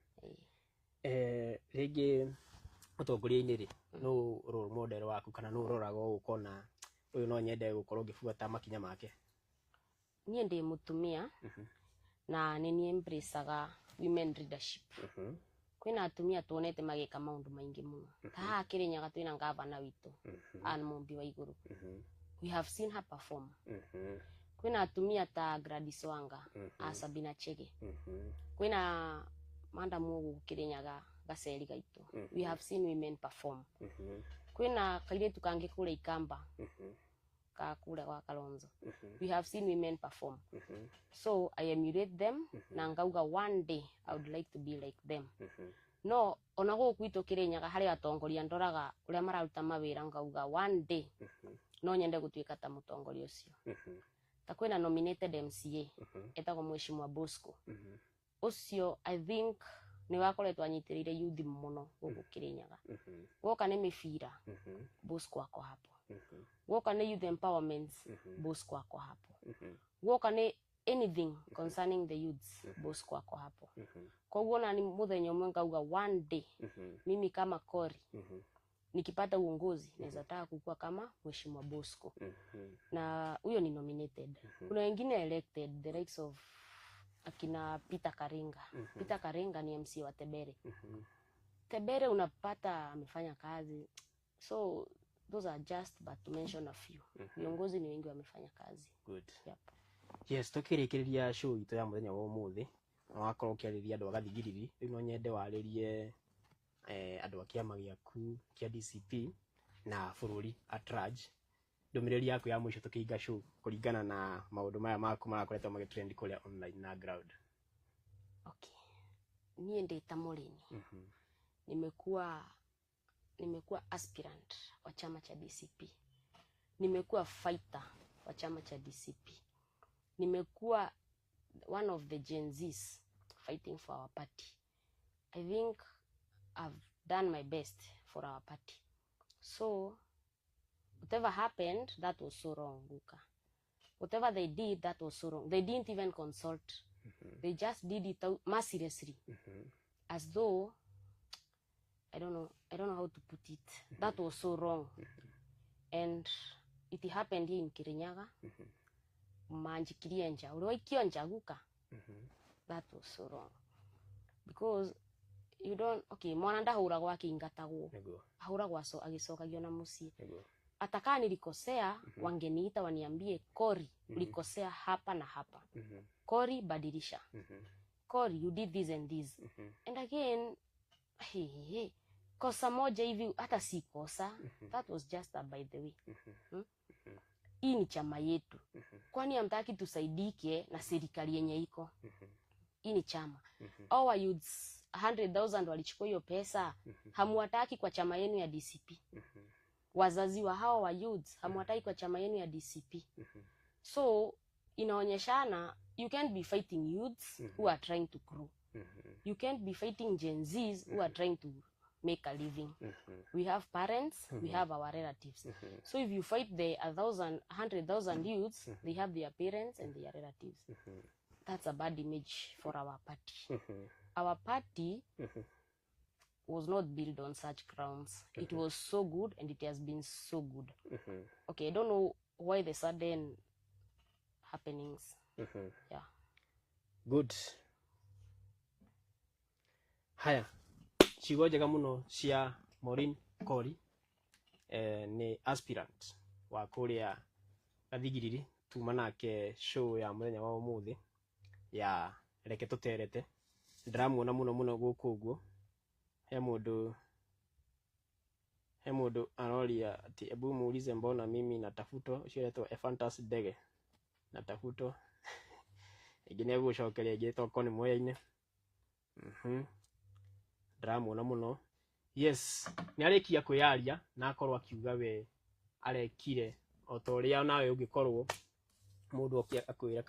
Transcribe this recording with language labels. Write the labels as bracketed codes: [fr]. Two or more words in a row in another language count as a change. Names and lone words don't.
[ki] Rege utongoria-ini ri no [en] role model [ki] waku kana no rorago ukona uyu no nyende gukorwo ngibuata makinya make? Nie ndi mutumia na nini embraceaga [en] women leadership. [ki] Kwina atumia tuonete magika maundu maingi muno. Ta Kirinyaga twina ngavana witu Anne Mumbi wa iguru. [en] We have seen her perform. [ki] Kwina atumia ta Gladys Wanga, Sabina Chege. Kwina Madam Mugu Kirinyaga Gaceri gaitu. [en] We have seen women perform. [ki] Kwina kairetu kange kule Ikamba. Ka kule kwa Kalonzo. [en] We have seen women perform. So I emulate them [ki] na ngauga [en] one day I would like to be like them. [ki] No ona guku itu Kirinyaga hari atongoria ndoraga uria mararuta mawira ngauga [en] one day [ki] no nyende gutuika ta mutongoria ucio. Ta kwina [en] nominated MCA [ki] etagwo Mheshimiwa Bosco. Ucio [en] I think [ki] ni wakoretwo anyitirire youth muno guku Kirinyaga. Goka ni mifira Bosco [sw] ako hapo. [ki] Goka ni [en] youth empowerment [ki] Bosco [sw] ako hapo. [ki] Goka ni [en] anything concerning the youths Bosco [sw] ako hapo. [ki] Koguo na ni muthenya umwe ngauga [en] one day [sw] mimi kama Kori nikipata uongozi naweza taka kukua kama Mheshimiwa Bosco. Na huyo ni nominated. Kuna wengine [en] elected the likes of [sw] akina Peter Karinga. Peter Karinga ni MC wa Tebere. Tebere unapata amefanya kazi. [en] So those are just but to mention a few. [sw] Viongozi ni wengi wamefanya kazi. [en] Good. Yep. Yes, [ki] tukirikiria show itu ya muthenya wa umuthi wakorwo kiariria andu agathigiriri no nyende waririe andu a kiama giaku kia DCP na bururi [en] at large [ki] ndumiriri yaku ya mwisho tukiinga show kuringana na maundu maya maku marakoretwo magitrend kuria online na ground. Okay. Mie ndita Morini. [sw] Nimekuwa aspirant wa chama cha DCP. Nimekuwa fighter wa chama cha DCP. Nimekuwa [en] one of the Gen Zs fighting for our party. I think I've done my best for our party. So whatever happened, that was so wrong, Luka. Whatever they did, that was so wrong. They didn't even consult. They just did it mercilessly. As though I don't know how to put it. That was so wrong. And it happened here in Kirinyaga. [ki] Manjikiria nja. Uliwaikio nja Luka. [en] That was so wrong. Because you don't, [ki] okay, mwana ndahuragwo akingatagwo. Ahuragwo so agisokagio na musi. [sw] Ataka nilikosea, wangeniita waniambie Kori, ulikosea hapa na hapa. Kori badilisha. [en] Kori, you did this and this. And again, [sw] kosa moja hivi hata si kosa. [en] That was just a by the way. [sw] Hii ni chama yetu. Kwani hamtaki tusaidike na serikali yenye iko? Hii ni chama. [en] Our youths [sw] 100,000 walichukua hiyo pesa, hamuwataki kwa chama yenu ya DCP. Wazazi wa hao wa youths hamuwataki kwa chama yenu ya DCP. [en] So inaonyeshana you can't be fighting youths who are trying to grow. You can't be fighting Gen Zs who are trying to make a living. We have parents, we have our relatives. So if you fight the 100,000 youths, they have their parents and their relatives. That's a bad image for our party. Our party was not built on such grounds. It was so good and it has been so good. Okay, I don't know why the sudden happenings. Yeah. Good. [ki] Haya. Ciugo njega muno cia Maureen Kori ni aspirant wa kuria Gathigiriri tuma nake show ya muthenya wa umuthi ya reke tuterete. Ndiramuona muno guku uguo. He mundu aroria ati [sw] ebu muulize mbona mimi natafutwa, [ki] ucio etwo Ephantus Dege natafutwa. Ingine gucokeria ingitwo koni moya-ine. Ndiramuona muno. Yes, ni arikia kwiyaria na akorwo akiuga we arekire o to ria nawe ungikorwo mundu akwira